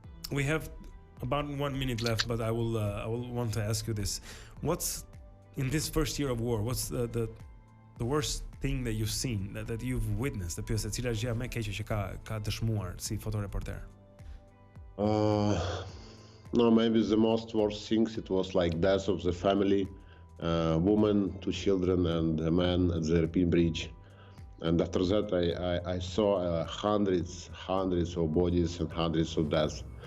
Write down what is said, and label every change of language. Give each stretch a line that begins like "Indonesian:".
English: We have about 1 minute left, but I will want to ask you this. What's in this first year of war? What's the worst thing that you've seen, that you've witnessed?
Albanian: The pyetja cila është gjëja më e keqe që ka dëshmuar si fotoreporter?
English: No, maybe the most worst things, it was like death of the family, woman, 2 children, and a man at the European bridge. And after that, I saw hundreds of bodies and hundreds of deaths.